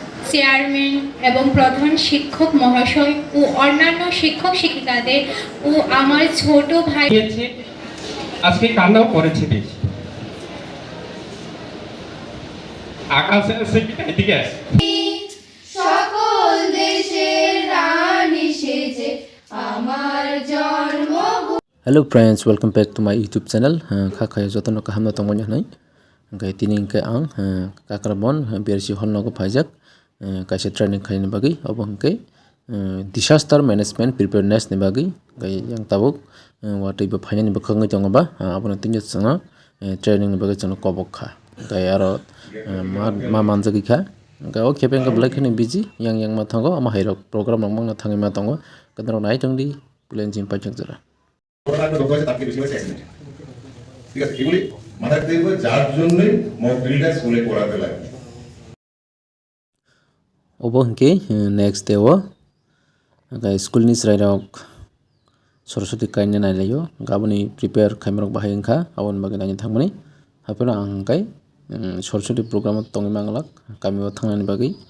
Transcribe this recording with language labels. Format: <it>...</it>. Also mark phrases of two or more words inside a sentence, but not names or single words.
<bn>চেয়ারম্যান এবং প্রধান শিক্ষক মহাশয় ও অন্যান্য শিক্ষক শিক্ষিকাদের ও আমার ছোট ভাই আজকে কান্নাও করেছে বেশি। আকাশে এদিকে সকল দেশের রানী সেজে আমার জন্ম।</bn> <en>Hello friends, welcome back to my YouTube channel.</en> <trp>Kakaya jotono kahamna tongmonya nai. Gai tining ke ang kakrabon BRC hall nogo phajak kaise training khaini bagi obong ke</trp> <en>disaster management preparedness</en> <trp>ni bagi gai yang tabuk watui ba phaini ni bakhangai tongoba abona tinjo sanga training ni bagi chono kobok kha gai aro ma manjagi kha gai o khepeng ka blai khani busy yang ma thango ama hairok program nang na thangai ma tongo kadro nai tongdi plan jim pajak jara</trp> <bn>ঠিক আছে, এগুলি মাথায় রাখতে হবে, যার জন্যই মক ড্রিলটা স্কুলে করাতে লাগে।</bn> <trp>obongke</trp> <en>next day</en> <trp>o school ni srairok soroswati kainna nailayo gaboni prepare khaimrok bahai wngkha aboni bagui naini thangmani hapono ang kai soroswati program tongi manglak kamio thangnani bagui</trp>